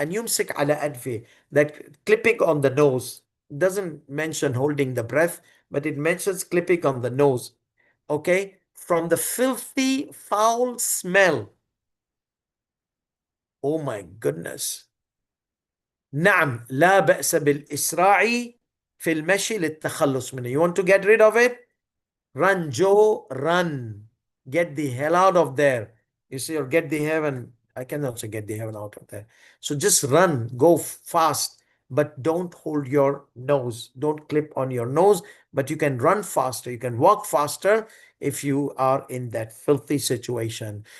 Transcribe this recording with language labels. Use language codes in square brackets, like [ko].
[en] And [ar] يمسك على أنفه, [en] that clipping on the nose doesn't mention holding the breath, but it mentions clipping on the nose. Okay, from the filthy, foul smell. Oh my goodness. [ar] نعم لا بأس بالإسراع في المشي للتخلص منه. [en] You want to get rid of it? Run, Joe, run. Get the hell out of there. You see, or get the heaven. I cannot say get the heaven out of there. So just run, go fast, but don't hold your nose. Don't clip on your nose, but you can run faster. You can walk faster if you are in that filthy situation.